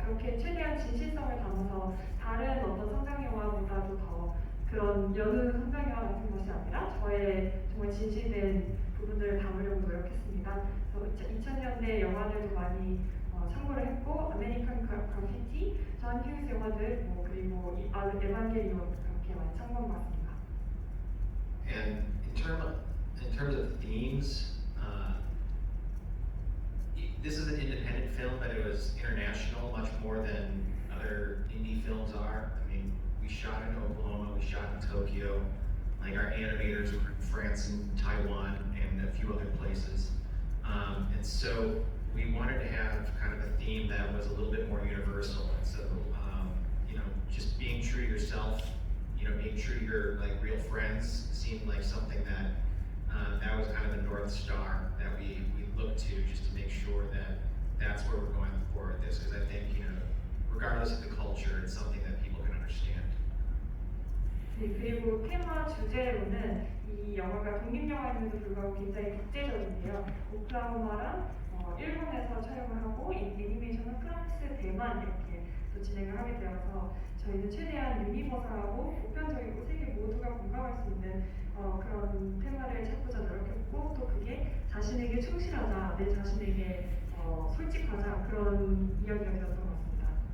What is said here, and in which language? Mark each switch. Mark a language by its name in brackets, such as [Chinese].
[Korean] 그렇게 최대한 진실성을 담아서 다른 어떤 성장영화보다도 더 그런 여느 성장영화 같은 것이 아니라 저의 정말 진실된 부분들을 담으려고 노력했습니다. 그래서 2000년대 영화들도 많이 참고를 했고 아메리칸 그래피티, 존 휴스 영화들 그리고 에반게리온 그렇게 많이 참고해봤습니다. [English] And in terms of themes, this is an independent film, but it was international, much more than other indie films are. I mean, we shot in Oklahoma, we shot in Tokyo. Like our animators were in France and Taiwan and a few other places. And so we wanted to have kind of a theme that was a little bit more universal. And so, just being true to yourself, being true to your real friends seemed like something that that was kind of the North Star that we looked to just to make sure that that's where we're going forward with this. Because I think, regardless of the culture, it's something that people can understand. [Korean] 네, 그리고 테마 주제로는 이 영화가 독립영화임에도 불구하고 굉장히 국제적인데요. 오클라호마랑 일본에서 촬영을 하고 애니메이션은 프랑스, 대만 이렇게 또 진행을 하게 되어서 저희는 최대한 유니버설하고 보편적이고 세계 모두가 공감할 수 있는 그런 테마를 찾고자 노력했고 또 그게 자신에게 충실하자, 내 자신에게 솔직하자 그런 이야기가 되었던 것 같습니다.